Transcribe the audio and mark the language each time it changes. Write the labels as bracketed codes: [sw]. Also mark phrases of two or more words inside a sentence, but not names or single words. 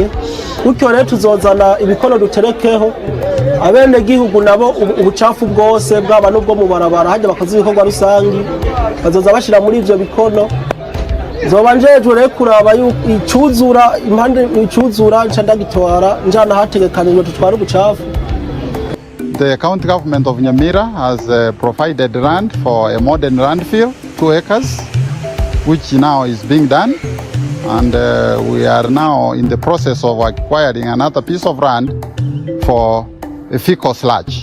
[rn] Gutyo rero tuzozana ibikono duterekeho abene gihugu nabo ubucafu bwose bwaba nubwo mu barabara hajya bakoze ibikorwa rusangi bazoza bashira muri ivyo bikono. Zoba njejwe rero kuraba icuzura impande icuzura ncandagitwara njana hategekanijwe tutwara ubucafu. [en] The county government of Nyamira has provided land for a modern landfill, 2 acres, which now is being done. And we are now in the process of acquiring another piece of land for a fecal sludge.